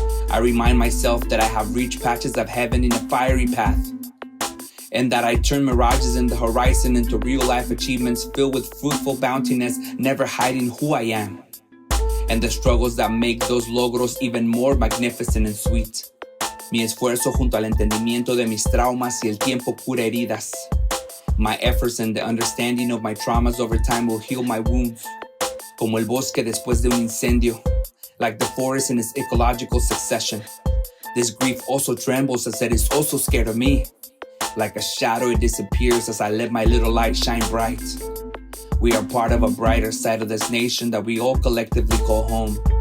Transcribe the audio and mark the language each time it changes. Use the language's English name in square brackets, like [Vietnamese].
[English] I remind myself that I have reached patches of heaven in a fiery path. And that I turn mirages in the horizon into real-life achievements filled with fruitful bountiness, never hiding who I am. And the struggles that make those logros even more magnificent and sweet. [Spanish] Mi esfuerzo junto al entendimiento de mis traumas y el tiempo cura heridas. [English] My efforts and the understanding of my traumas over time will heal my wounds. [Spanish] Como el bosque después de un incendio. [English] Like the forest in its ecological succession. This grief also trembles as it is also scared of me. Like a shadow, it disappears as I let my little light shine bright. We are part of a brighter side of this nation that we all collectively call home.